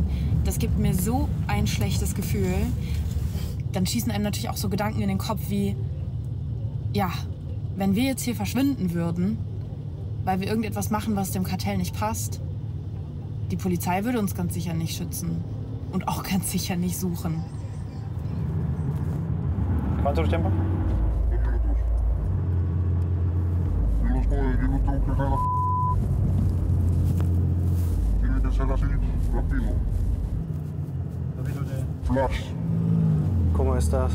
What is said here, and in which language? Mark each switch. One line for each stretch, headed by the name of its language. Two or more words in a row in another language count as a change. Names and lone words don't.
German: Das gibt mir so ein schlechtes Gefühl. Dann schießen einem natürlich auch so Gedanken in den Kopf wie, ja, wenn wir jetzt hier verschwinden würden, weil wir irgendetwas machen, was dem Kartell nicht passt, die Polizei würde uns ganz sicher nicht schützen und auch ganz sicher nicht suchen.
Spanish: ¿Cuánto tiempo? 2 minutos. Yo lo tengo que dejar. Tiene que ser así, rápido. Flash. ¿Cómo estás?